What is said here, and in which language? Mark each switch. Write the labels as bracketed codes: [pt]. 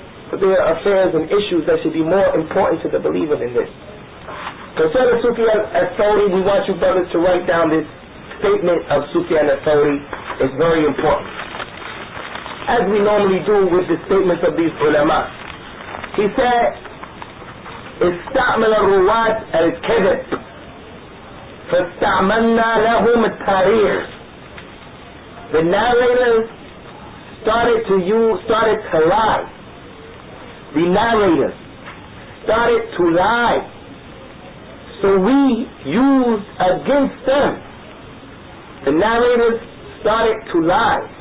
[en] But there are affairs and issues that should be more important to the believer than this. Concerning Sufyaan ath-Thawree, we want you brothers to write down this statement of Sufyaan ath-Thawree. It's very important. As we normally do with the statements of these ulama. He said, [ar] استعمل الرواة الكذب فاستعملنا لهم التاريخ. [en] The narrators started to lie. The narrators started to lie. So we used against them. The narrators started to lie.